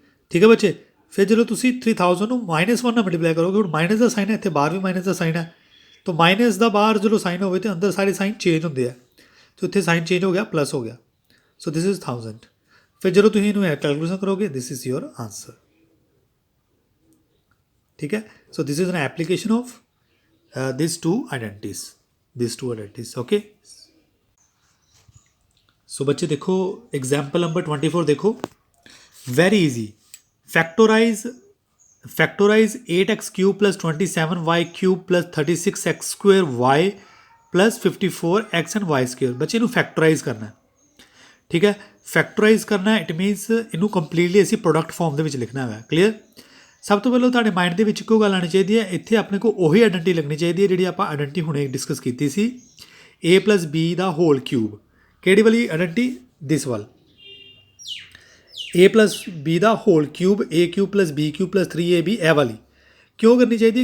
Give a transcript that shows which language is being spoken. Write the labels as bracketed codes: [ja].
[pa] ਠੀਕ ਹੈ ਬੱਚੇ, ਫਿਰ ਜਦੋਂ ਤੁਸੀਂ 3000 ਨੂੰ -1 ਨਾਲ ਮਲਟੀਪਲਾਈ ਕਰੋਗੇ, ਹੁਣ ਮਾਈਨਸ ਦਾ ਸਾਈਨ ਹੈ, ਇੱਥੇ ਬਾਹਰ ਵੀ ਮਾਈਨਸ ਦਾ ਸਾਈਨ ਹੈ, ਤਾਂ ਮਾਈਨਸ ਦਾ ਬਾਹਰ ਜਦੋਂ ਸਾਈਨ ਹੋਵੇ ਤਾਂ ਅੰਦਰ ਸਾਰੇ ਸਾਈਨ ਚੇਂਜ ਹੁੰਦੇ ਆ, ਤਾਂ ਇੱਥੇ ਸਾਈਨ ਚੇਂਜ ਹੋ ਗਿਆ, ਪਲੱਸ ਹੋ ਗਿਆ। [en] So this is 1000। [pa] ਫਿਰ ਜਦੋਂ ਤੁਸੀਂ ਇਹਨੂੰ ਕੈਲਕੂਲੇਸ਼ਨ ਕਰੋਗੇ [en] This is your answer. ਠੀਕ ਹੈ, so this is an application of this two identities. [pa] Okay, ਸੋ ਬੱਚੇ ਦੇਖੋ एग्जाम्पल नंबर 24 देखो, [en] Very easy. Factorize 8x cube plus 27y cube plus 36x square y plus 54x and y square. [pa] बच्चे इनू factorise करना है। ठीक है, फैक्टोराइज करना इट मीनस इनू कंप्लीटली असी प्रोडक्ट फॉर्म के लिखना है। क्लीयर? ਸਭ ਤੋਂ ਪਹਿਲਾਂ ਤੁਹਾਡੇ ਮਾਈਂਡ ਦੇ ਵਿੱਚ ਇੱਕੋ ਗੱਲ ਆਉਣੀ ਚਾਹੀਦੀ ਹੈ, ਇੱਥੇ ਆਪਣੇ ਕੋਲ ਉਹੀ ਆਇਡੈਂਟੀ ਲੱਗਣੀ ਚਾਹੀਦੀ ਹੈ ਜਿਹੜੀ ਆਪਾਂ ਆਇਡੈਂਟੀ ਹੁਣੇ ਡਿਸਕਸ ਕੀਤੀ ਸੀ, a + b ਦਾ hole cube. ਕਿਹੜੀ ਵਾਲੀ ਆਇਡੈਂਟੀ? ਦਿਸ ਵਾਲ, a + b ਦਾ hole cube, a³ + b³ + 3ab, ਇਹ ਵਾਲੀ ਕਿਉਂ ਕਰਨੀ ਚਾਹੀਦੀ ਹੈ?